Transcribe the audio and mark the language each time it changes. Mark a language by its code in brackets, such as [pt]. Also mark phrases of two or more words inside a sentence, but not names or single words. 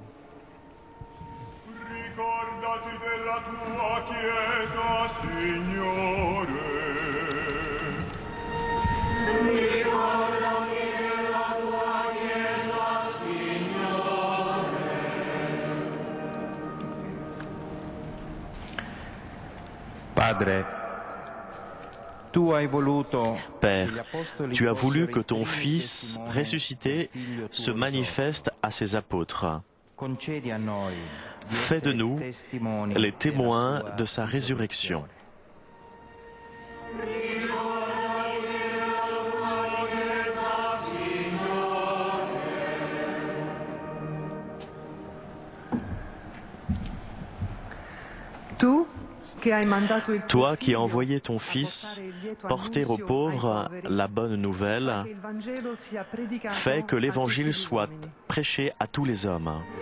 [it] Ricordati della tua Chiesa, Signore. Ricordati della tua Chiesa, Signore. Padre, [fr] Père, tu as voulu que ton Fils ressuscité se manifeste à ses apôtres. Fais de nous les témoins de sa résurrection. Toi qui as envoyé ton Fils porter aux pauvres la bonne nouvelle, fais que l'Évangile soit prêché à tous les hommes.